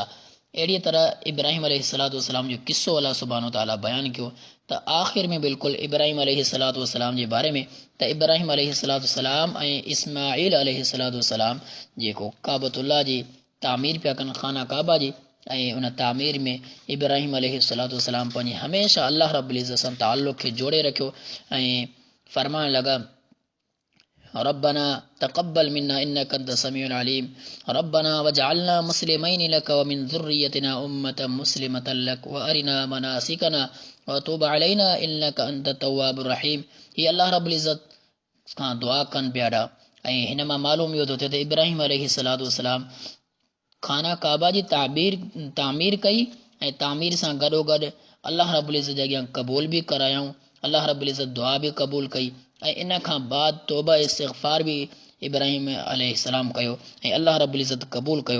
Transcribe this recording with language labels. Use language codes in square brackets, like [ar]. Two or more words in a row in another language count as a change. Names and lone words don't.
[sd] अहिड़ीअ तरह इब्राहिम अलैहिस्सलाम जो किस्सो अल्लाह सुब्हानहू ताला बयानु कयो त आख़िर में बिल्कुलु इब्राहिम अलैहिस्सलाम जे बारे में त इब्राहिम अलैहिस्सलाम ऐं इस्माईल अलैहिस्सलाम जेको काबतुल्लाह जी तामीर पिया कनि, खाना काबा जी, ऐं उन तामीर में इब्राहिम अलैहिस्सलाम पंहिंजी हमेशह अल्लाह [ar] رب العزة [sd] सां ताल्लुक़ खे जोड़े रखियो ऐं फरमाइण लॻा [ar] ربنا تقبل منا إنك أنت السميع العليم ربنا واجعلنا مسلمين لك ومن ذريتنا أمة مسلمة لك وأرنا مناسكنا وتب علينا إنك أنت التواب الرحيم. [sd] ही अल्लाह [ar] رب العزة [sd] खां दुआ कनि पिया ऐं हिन मां मालूम इहो थो थिए त इब्राहिम अलैहिस्सलाम खाना काबा जी तामीर कई ऐं तामीर सां गॾोगॾु अल्लाह [ar] رب العزة [sd] जे अॻियां क़बूल बि करायऊं। अल्लाह [ar] رب العزة [sd] दुआ बि क़बूल कई ऐं इन खां बाद तौबा इस्तिग़फ़ार बि इब्राहिम अलैहिस्सलाम कयो ऐं अल्लाह [ar] رب العزة [sd] क़बूल कयो।